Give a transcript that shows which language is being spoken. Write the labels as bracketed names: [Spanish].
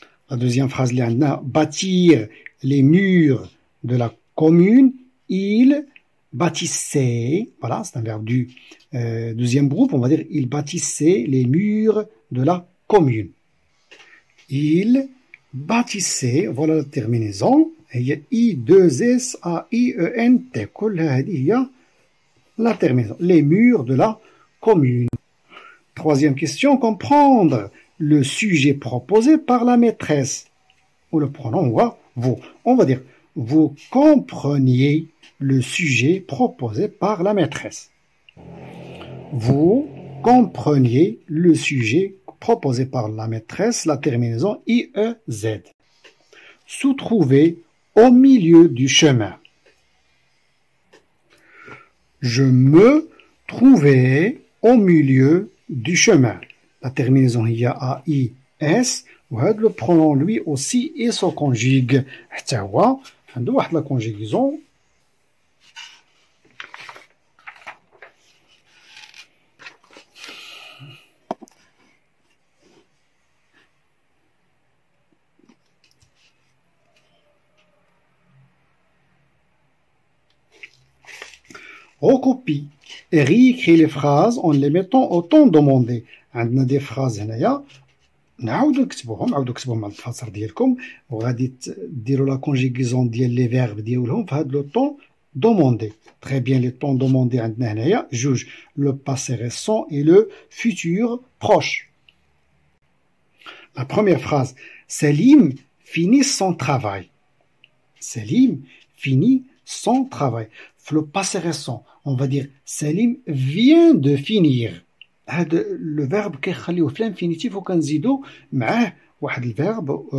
[French] La deuxième phrase, bâtir les murs de la commune. Il bâtissait, voilà, c'est un verbe du deuxième groupe, on va dire il bâtissait les murs de la commune. Il bâtissait, voilà la terminaison. [Arabic] هي I2SAIENT. كل هذه هي [French] la terminaison. Les murs de la commune. Troisième question, comprendre le sujet proposé par la maîtresse. Ou le pronom vous. On va dire vous compreniez le sujet proposé par la maîtresse. Vous compreniez le sujet proposé par la maîtresse, la terminaison IEZ. Se trouver au milieu du chemin. Je me trouvais au milieu du chemin. La terminaison il y a AIS. Le pronom lui aussi il se conjugue. [Arabic] حتى هو عنده واحد [French] la conjugaison. Recopie et réécrit les phrases en les mettant au temps demandé. [Arabic] عندنا [French] des phrases [Arabic] هنايا نعاودو نكتبوهم مع الفصل ديالكم وغادي ديروا لا كونجيغيزون ديال لي فيرب ديالهم في هذا لو طون دوموندي. [French] Très bien, les temps demandés [Arabic] عندنا هنايا جوج [French] le passé récent et le futur proche. La première phrase, Salim finit son travail. Salim finit son travail. Le passé récent, on va dire Salim vient de finir. Le verbe [Arabic] كيخليوه في l'infinitif وكنزيدو معاه واحد الverbe.